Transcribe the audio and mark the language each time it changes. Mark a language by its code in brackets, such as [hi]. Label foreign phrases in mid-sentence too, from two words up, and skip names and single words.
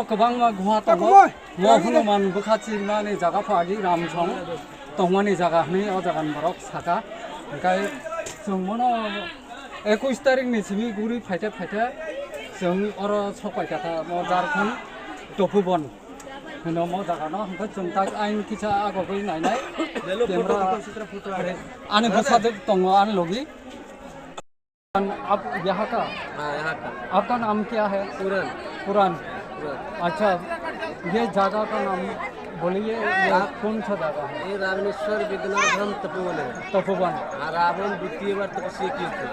[brx] गोबां गुहा दङ म हनुमान बुखाची माने जागा फादि रामसं तंमानि जागा हनै अ जागान बरक साका ओंखाय जों मनो 21 तारिखनि सिमि गुरि फाइते जों अर सपाइकाता म झारखन्ड तोफुबन होनो म जागानो ओंखाय जों ता आइन किसा आगबै नायनाय कैमरा आने बोसाजो दङ आन लगी [hi] आप यहाँ का? यहाँ का। आपका नाम क्या है? पुरान। अच्छा, ये जगह का नाम बोलिए, ये कौन सा जगह है? ये रामेश्वर विद्यनाथ धाम तपोवन है। तपोवन। रावण द्वितीय बार तपस्या किए थे